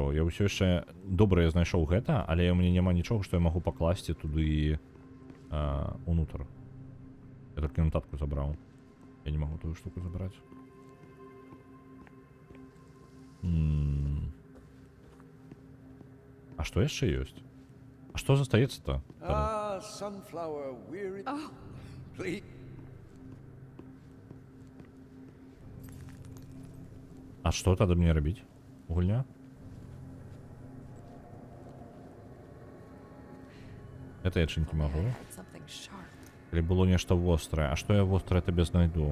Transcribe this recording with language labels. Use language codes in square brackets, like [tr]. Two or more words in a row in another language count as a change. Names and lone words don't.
[be] Я ўсё яшчэ добра я знайшоў гэта, але ў мяне няма нічога, што я магу пакласці туды унутр. Я толькі нататку забраў. Я не магу тую штуку забраць. А што яшчэ ёсць? А што застаецца-то? [en] Sunflower, weary... Please. [be] А што тады мне рабіць? Гульня? Это я чынкі магу. Калі было нешта вострае. А што я вострае табе знайду?